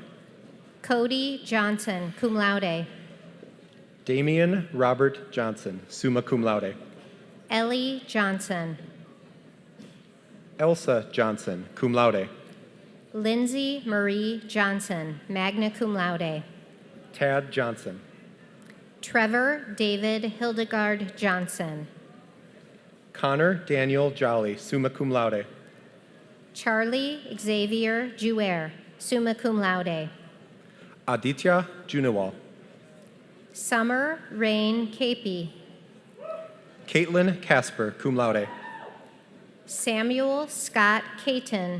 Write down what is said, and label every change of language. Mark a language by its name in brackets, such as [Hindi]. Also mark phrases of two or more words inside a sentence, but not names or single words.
[English] Cody Johnson, [Latin] cum laude. [English] Damian Robert Johnson, [Latin] summa cum laude. [English] Ellie Johnson. Elsa Johnson, [Latin] cum laude. [English] Lindsay Marie Johnson, [Latin] magna cum laude. [English] Tad Johnson. Trevor David Hildegard Johnson. Connor Daniel Jolly, [Latin] summa cum laude. [English] Charlie Xavier Jouer, [Latin] summa cum laude. [English] Aditya Junawal. Summer Rain Capey. Caitlin Casper, [Latin] cum laude. [English] Samuel Scott Caton.